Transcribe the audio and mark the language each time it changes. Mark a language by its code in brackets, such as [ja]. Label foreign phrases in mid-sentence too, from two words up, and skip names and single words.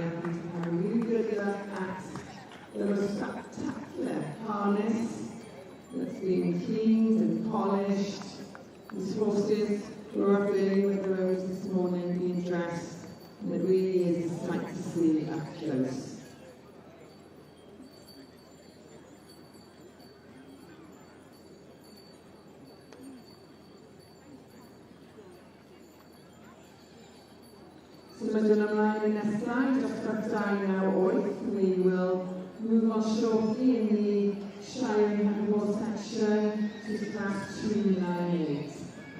[en] Please have a really good look at the most spectacular harness that's been cleaned and polished. These horses were up early with the roads this morning being dressed, and it really is a sight to see up close. [cy] Symudwn ymlaen yn nesaf, dosbarth 298, [en] we will move on shortly in the Shire and Heavy Horse section to Class 298.